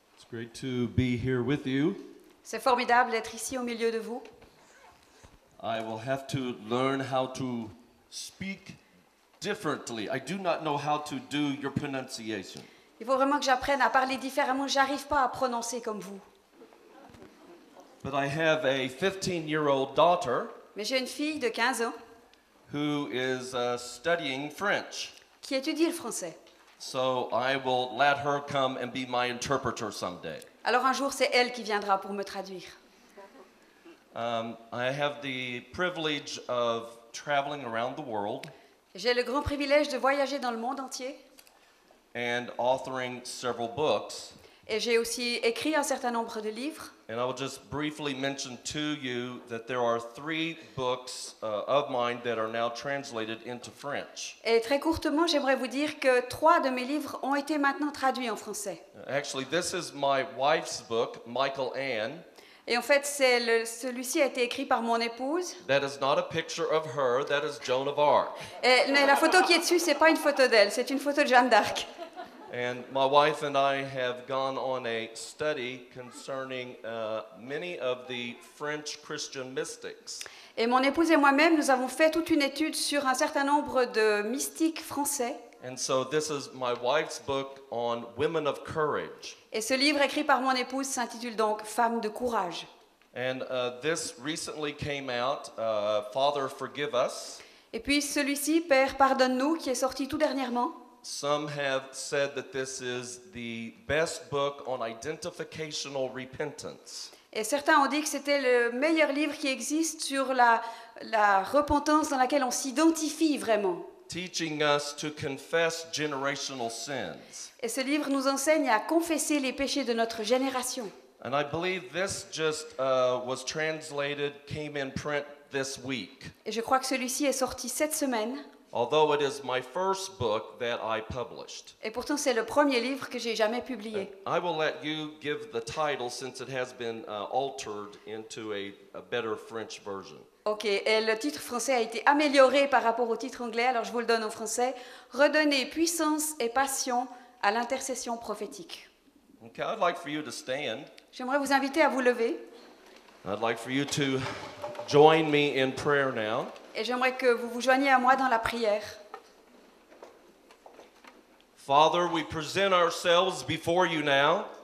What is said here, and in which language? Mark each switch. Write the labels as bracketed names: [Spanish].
[English] Great to be here with you. [French] C'est formidable d'être ici au milieu de vous. [English] I will have to learn how to speak differently. I do not know how to do your pronunciation. [French] Il faut vraiment que j'apprenne à parler différemment. J'arrive pas à prononcer comme vous. [English] But I have a 15-year-old daughter [French] Mais j'ai une fille de 15 ans [English] who is studying French. [French] qui étudie le français. [English] So I will let her come and be my interpreter someday. [French] Alors un jour, c'est elle qui viendra pour me traduire. [English] I have the privilege of traveling around the world [French] J'ai le grand privilège de voyager dans le monde entier. [English] and authoring several books. [French] Et j'ai aussi écrit un certain nombre de livres. [English] And I will just briefly mention to you that there are 3 books of mine that are now translated into French. [French] Et très courtement, j'aimerais vous dire que 3 de mes livres ont été maintenant traduits en français. [English] Actually, this is my wife's book, Michael Ann. [French] Et en fait, celui-ci a été écrit par mon épouse. [English] That is not a picture of her, that is Joan of Arc. [French] Mais la photo qui est dessus, c'est pas une photo d'elle, c'est une photo de Jeanne d'Arc. [English] And my wife and I have gone on a study concerning many of the French Christian mystics. [French] Et mon épouse et moi-même, nous avons fait toute une étude sur un certain nombre de mystiques français. [English] And so this is my wife's book on women of courage. [French] Et ce livre écrit par mon épouse s'intitule donc Femmes de courage. [English] And this recently came out, Father Forgive Us. [French] Et puis celui-ci, Père pardonne-nous, qui est sorti tout dernièrement. [English] Some have said that this is the best book on identificational repentance. [French] Et certains ont dit que c'était le meilleur livre qui existe sur la repentance dans laquelle on s'identifie vraiment. [English] Teaching us to confess generational sins. [French] Et ce livre nous enseigne à confesser les péchés de notre génération. [English] And I believe this just was translated, came in print this week. [French] Et je crois que celui-ci est sorti cette semaine. [English] Although it is my first book that I published. Et pourtant, c'est le premier livre que j'ai jamais publié. I will let you give the title since it has been altered into a better French version. [French] Ok, et le titre français a été amélioré par rapport au titre anglais, alors je vous le donne en français. Redonner puissance et passion à l'intercession prophétique. [English] Okay, I'd like for you to stand. [French] J'aimerais vous inviter à vous lever. [English] I'd like for you to join me in prayer now. [French] Et j'aimerais que vous vous joigniez à moi dans la prière. [English] Father, we present ourselves before you now